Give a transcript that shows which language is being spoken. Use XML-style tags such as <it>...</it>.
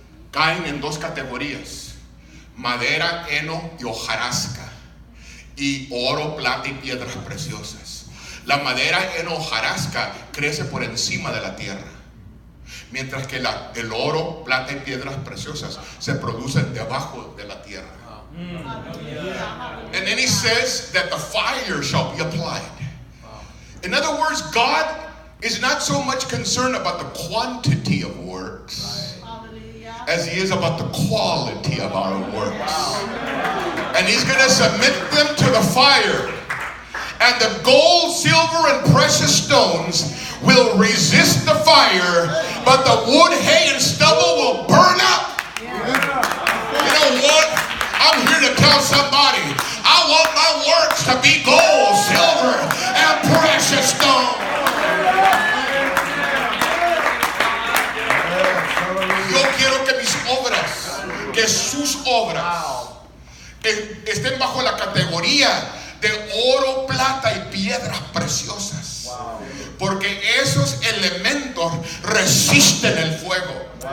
<es>caen en dos categorías: madera, heno y hojarasca, y oro, plata y piedras preciosas. La madera, heno, hojarasca crece por encima de la tierra, mientras que el oro, plata y piedras preciosas se producen debajo de la tierra.</es> <en>And then he says that the fire shall be applied. In other words, God is not so much concerned about the quantity of works as he is about the quality of our works. And he's going to submit them to the fire. And the gold, silver, and precious stones will resist the fire, but the wood, hay, and stubble will burn up. You know what? I'm here to tell somebody, I want my works to be gold, silver, and precious stone.</en> <es>Yo quiero que mis obras, que sus obras, estén bajo la categoría de oro, plata y piedras preciosas. Porque esos elementos resisten el fuego.</es>